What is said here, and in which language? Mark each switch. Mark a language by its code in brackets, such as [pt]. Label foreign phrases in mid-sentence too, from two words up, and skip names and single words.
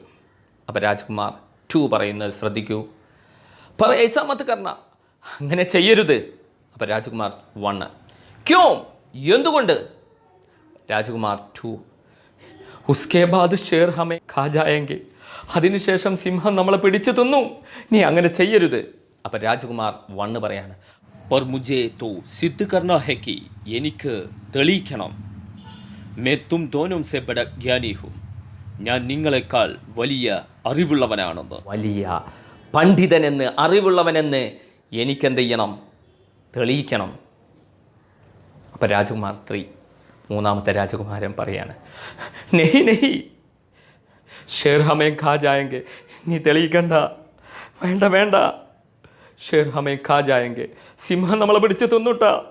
[ml] അപ്പോൾ രാജകുമാർ 2 പറയുന്നത് ശ്രദ്ധിക്കൂ, [hi] पर ऐसा मत करना, [ml] അങ്ങനെ ചെയ്യരുത്. അപ്പോൾ രാജകുമാർ 1, ക്യോ, എന്തുകൊണ്ട്? രാജകുമാർ 2, [hi] उसके बाद शेर हमें खा जाएंगे, [ml] അതിനുശേഷം സിംഹം നമ്മളെ പിടിച്ചു തിന്നും, നീ അങ്ങനെ ചെയ്യരുത്. അപ്പോൾ രാജകുമാർ 1 പറയാണ്, [hi] और मुझे तो सिद्ध करना है कि [ml] എനിക്ക് തെളിയിക്കണം, [hi] मैं तुम दोनों से बड़ा ज्ञानी हूँ, [ml] ഞാൻ നിങ്ങളെക്കാൾ വലിയ അറിവുള്ളവനാണെന്ന്, വലിയ പണ്ഡിതനെന്ന്, അറിവുള്ളവനെന്ന് എനിക്കെന്ത് ചെയ്യണം? തെളിയിക്കണം. അപ്പോൾ രാജകുമാർ 3, 3-ാമത്തെ രാജകുമാരൻ പറയാണ്, [hi] नहीं नहीं शेर हमें खा जाएंगे, [ml] നീ തെളിയിക്കണ്ട, വേണ്ട വേണ്ട, [hi] शेर हमें खा जाएंगे, [ml] സിംഹം നമ്മളെ പിടിച്ച് തിന്നുട്ടാ.